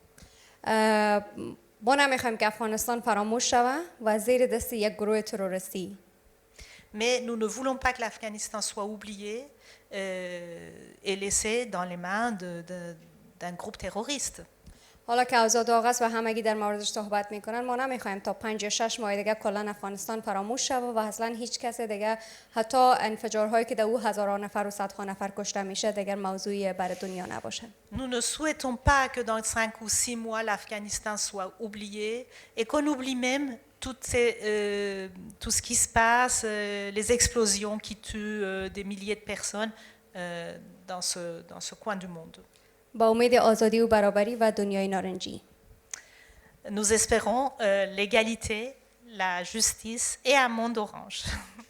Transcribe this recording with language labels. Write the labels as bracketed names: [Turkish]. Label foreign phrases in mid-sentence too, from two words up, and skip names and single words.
[Persian] ما نمیخوایم که افغانستان فراموش شود و زیر دست یک گروه تروریستی. [French] Mais nous ne voulons pas que l'Afghanistan soit oublié et laissé dans les mains d'un groupe terroriste. [Persian] حالا که اوضاع داغ است و همگی در موردش صحبت میکنن، ما نمیخوایم تا 5 یا 6 ماه دیگه کلا افغانستان فراموش شود و اصلا هیچ کس دیگه، حتی انفجارهایی که در او هزاران نفر و صدها نفر کشته میشه، دیگر موضوعی برای دنیا نباشه. [French] Nous ne souhaitons pas que dans 5 ou 6 mois l'Afghanistan soit oublié et qu'on oublie même tout ce qui se passe, les explosions qui tuent des milliers de personnes dans ce coin du monde. [Persian] با امید آزادی و برابری و دنیای نارنجی. [French] Nous espérons l'égalité, la justice et un monde orange.